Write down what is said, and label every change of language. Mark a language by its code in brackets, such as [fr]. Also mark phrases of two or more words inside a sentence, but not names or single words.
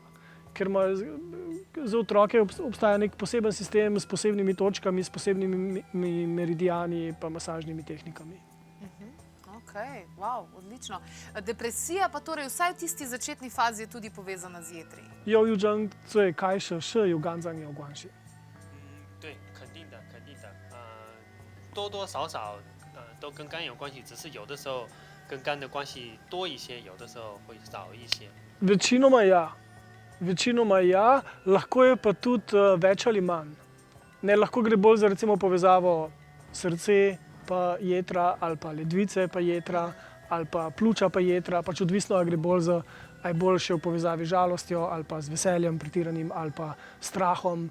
[sl] Ker za otroke obstaja nek poseben sistem s posebnimi točkami, s posebnimi meridijani in masažnimi tehnikami. [en] Ok, wow, [sl] odlično. Depresija pa torej vsaj v tisti začetni fazi je tudi povezana z jetri. [zh] 忧郁症最开始是有肝脏有关系。对，肯定的，肯定的。多多少少都跟肝有关系，只是有的时候跟肝的关系多一些，有的时候会少一些。 [sl] Večinoma ja. Večinoma ja, lahko je pa tudi več ali manj. Ne, lahko gre bolj za recimo povezavo srce pa jetra, ali pa ledvice pa jetra, ali pa pljuča pa jetra, pač odvisno, ali gre bolj za, ali bolj še v povezavi z žalostjo, ali pa z veseljem pretiranim, ali pa strahom.